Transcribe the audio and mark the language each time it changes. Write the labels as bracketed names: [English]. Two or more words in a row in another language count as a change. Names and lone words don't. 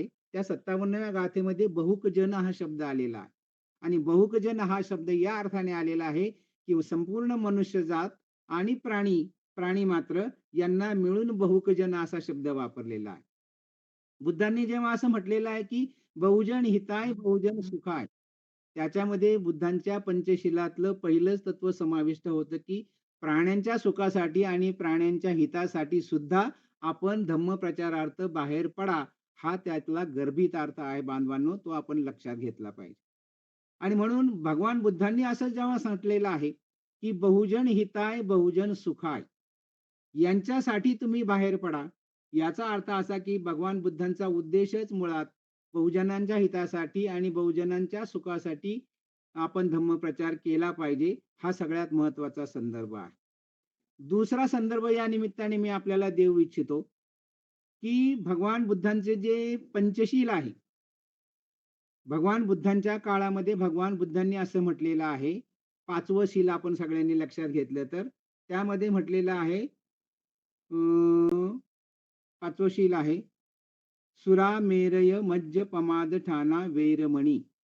[Marathi] त्या 57व्या गाथेमध्ये बहुकजन हा शब्द आलेला आहे. आणि बहुकजन हा शब्द या अर्थाने आलेला आहे, की संपूर्ण मनुष्यजात आणि प्राणी मात्र यांना मिळून बहुकजन असा शब्द वापरलेला आहे. बुद्धांनी जेव्हा असं म्हटलेलं आहे, की [Pali] बहुजन हिताय बहुजन सुखाय, [Marathi] त्याच्यामध्ये बुद्धांच्या पंचशिलातलं पहिलंच तत्व समाविष्ट होतं, की प्राण्यांच्या सुखासाठी आणि प्राण्यांच्या हितासाठी सुद्धा आपण धम्मप्रचारार्थ बाहेर पडा. हा त्यातला गर्भित अर्थ आहे बांधवांनो, तो आपण लक्षात घेतला पाहिजे. आणि म्हणून भगवान बुद्धांनी असं जेव्हा म्हटलेलं आहे, की [Pali] बहुजन हिताय बहुजन सुखाय [Marathi] यांच्यासाठी तुम्ही बाहेर पडा. याचा अर्थ असा, की भगवान बुद्धांचा उद्देशच मुळात बहुजनांच्या हितासाठी आणि बहुजनांच्या सुखासाठी आपण धम्मप्रचार केला पाहिजे. हा सगळ्यात महत्वाचा संदर्भ आहे. दुसरा संदर्भ या निमित्ताने मी आपल्याला देऊ इच्छितो, की भगवान बुद्धांचे जे पंचशील आहे, भगवान बुद्धांच्या काळामध्ये भगवान बुद्धांनी असं म्हटलेलं आहे, 5वं शील आपण सगळ्यांनी लक्षात घेतलं तर, त्यामध्ये म्हटलेलं आहे, अ, 5वं शील आहे, [Pali] सुरामेरय मज्ज पमाद ठाणा वैरमणी.